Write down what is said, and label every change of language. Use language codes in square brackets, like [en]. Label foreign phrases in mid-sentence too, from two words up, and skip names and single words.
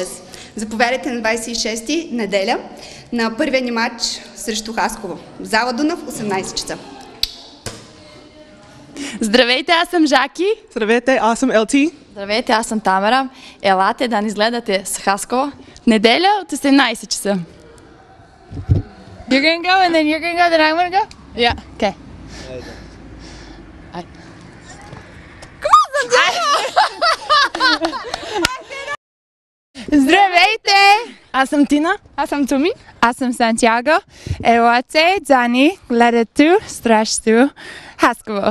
[bg] Заповядайте на 26 неделя на първия ни матч срещу Хасково. В зала Дунав, 18 часа. Здравейте, аз съм Жаки. Здравейте, аз съм Елти. Здравейте, аз съм Тамара. Елате да ни изгледате с Хасково. Неделя от 18 часа. [en] You're gonna go and then you're gonna go, then I'm gonna go? Yeah, okay. [bg] Здравейте! Аз съм Тина. Аз съм Туми. Аз съм Сантьяго. Елате, Дзани, гледате срещу Хасково.